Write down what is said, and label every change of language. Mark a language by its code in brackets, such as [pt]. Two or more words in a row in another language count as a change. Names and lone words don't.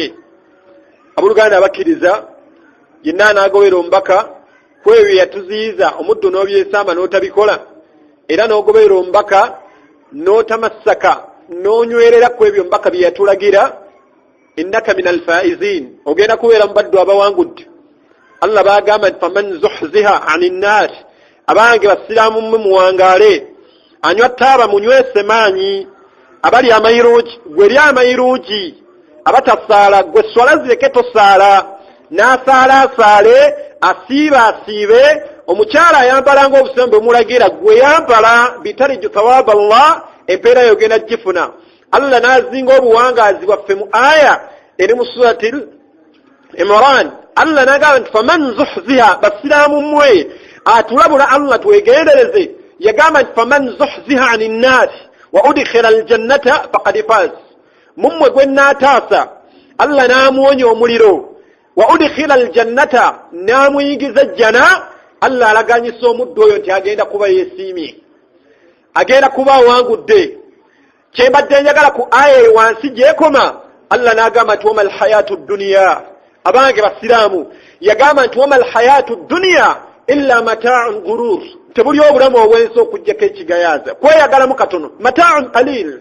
[lg] Abooluganda abakkiriza yenna anaagobera omubaka ku ebyo yatuziyiza omuddu n'obyesamba n'otabikola, era n'ogobera omubaka n'otamassaka n'onywerera ku ebyo mbaka bye yatulagira, [ar] إنك من الفائزين [lg] ogenda kubeera mubaddu abawangudde. [ar] Allah bagamba فمن زحزح عن النار, [lg] abange basiraamu muwangaale, anywa taaba munywese maanyi, abali amairuugi gwe ly amairuugi, abatasaala gwe swala zireke tosaala, n'asaala asaale, asiiba asiibe, omukyala ayambala ng'obusembe bumulagira gwe yambala bitariju thawaaba Allah, empeera yogenda gifuna. Allah n'azinga obuwangaazi bwaffe mu aya eri mu suratil Imran. Allah n'agamba nti [ar] فمن زحزح, [lg] basiraamu mmwe atulabula Allah twegendereze, yagamba nti [ar] فمن زحزح عن النار وأدخل الجنة فقد فاز. [lg] Mummwe gwe n'ataasa Allah n'amuwonya omuliro, [ar] وأدخل الجنة [lg] n'amuyingiza jjana, Allah alaganyisa omuddu oyo nti agenda kuba yeesiimye, agenda kuba awangudde. Kyembadde njagala ku aya wansi gyekoma, Allah n'agamba nti [ar] وما الحياة الدنيا, [lg] abange basiraamu yagamba nti [ar] وما الحياة الدنيا إلا متاع الغرور, [lg] tebuli obulamu obwensi okujjako ekigayaaza, kweyagalamu katono, [ar] متاع قليل.